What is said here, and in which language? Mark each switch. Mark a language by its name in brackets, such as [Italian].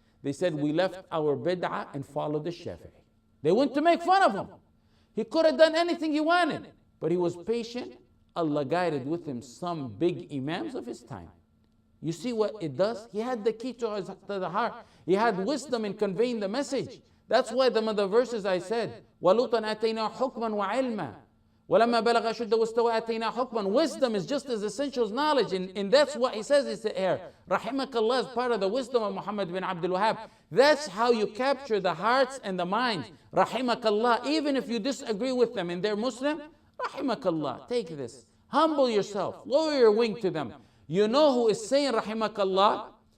[English] They said, we left our bid'ah and followed the Shafi'i. They went to make fun of him. He could have done anything he wanted, but he was patient. Allah guided with him some big imams of his time. You see what it does? He had the key to the heart. He had wisdom in conveying the message. That's why the other verses I said, [Arabic] وَلُوطًا آتَيْنَا حُكْمًا وَعِلْمًا وَلَمَّا بَلَغَ أَشُدَّهُ وَاسْتَوَى آتَيْنَا حُكْمًا. [English] Wisdom is just as essential as knowledge, and that's what he says here. Rahimakallah is part of the wisdom of Muhammad bin Abdul Wahhab. That's how you capture the hearts and the minds. Rahimakallah, even if you disagree with them and they're Muslim, Rahimakallah, take this. Humble yourself, lower your wing to them. You know who is saying Rahimakallah?